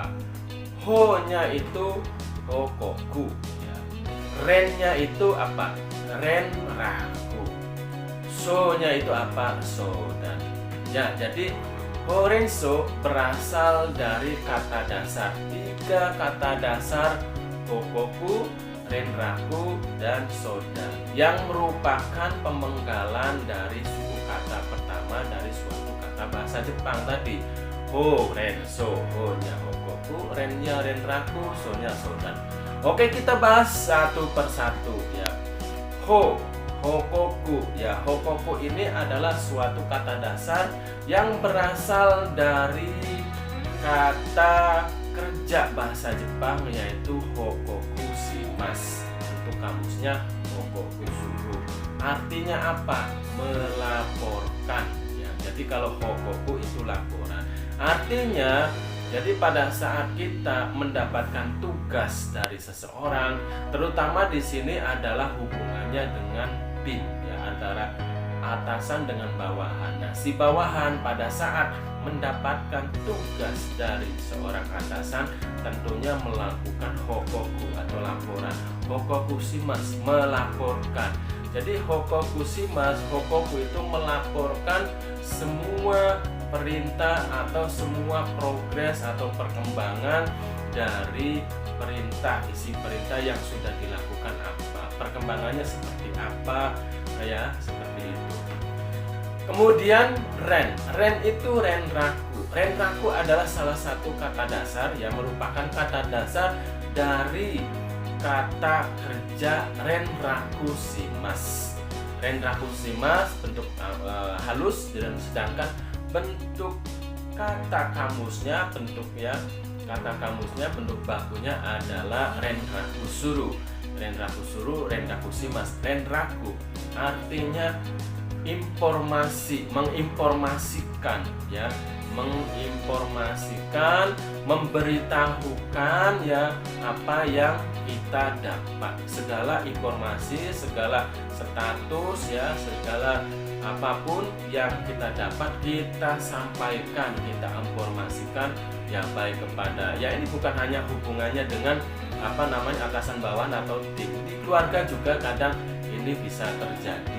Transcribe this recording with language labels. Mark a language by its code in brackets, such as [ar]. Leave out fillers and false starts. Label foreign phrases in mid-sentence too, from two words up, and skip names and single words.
[id] Ho-nya itu hokoku, ya. Ren-nya itu apa? Renraku. So-nya itu apa? Sodan. Ya, jadi horenso berasal dari kata dasar, 3 kata dasar: [ja] 報告、連絡, [id] dan sodan, yang merupakan pemenggalan dari suku kata pertama dari suatu kata bahasa Jepang tadi. Horenso, ho-nya hokoku, ren-nya renraku, so-nya sodan. Oke, kita bahas satu persatu, ya. Hokoku, ya, hokoku ini adalah suatu kata dasar yang berasal dari kata kerja bahasa Jepang, yaitu [ja] 報告します. [id] Untuk kamusnya [ja] 報告する. [id] Artinya apa? Melaporkan, ya. Jadi kalau hokoku itu laporan. Artinya, jadi pada saat kita mendapatkan tugas dari seseorang, terutama di sini adalah hubungannya dengan bin, ya, antara atasan dengan bawahan. Nah, si bawahan pada saat mendapatkan tugas dari seorang atasan tentunya melakukan hokoku atau laporan. [ja] 報告します, [id] melaporkan. Jadi [ja] 報告します, [id] hokoku itu melaporkan semua perintah atau semua progres atau perkembangan dari perintah, isi perintah yang sudah dilakukan apa, perkembangannya seperti apa, ya, seperti itu. Kemudian ren itu renraku. Renraku adalah salah satu kata dasar, yang merupakan kata dasar dari kata kerja [ja] 連絡します. 連絡します [id] bentuk halus, dan sedangkan bentuk kata kamusnya, bentuk bakunya adalah [ja] 連絡する. 連絡する、連絡します. [id] Renraku artinya informasi, menginformasikan, ya. menginformasikan, memberitahukan ya apa yang kita dapat, segala informasi, segala status ya, segala apapun yang kita dapat kita sampaikan, kita informasikan ya, baik kepada ya, ini bukan hanya hubungannya dengan atasan bawahan atau tim, di keluarga juga kadang ini bisa terjadi.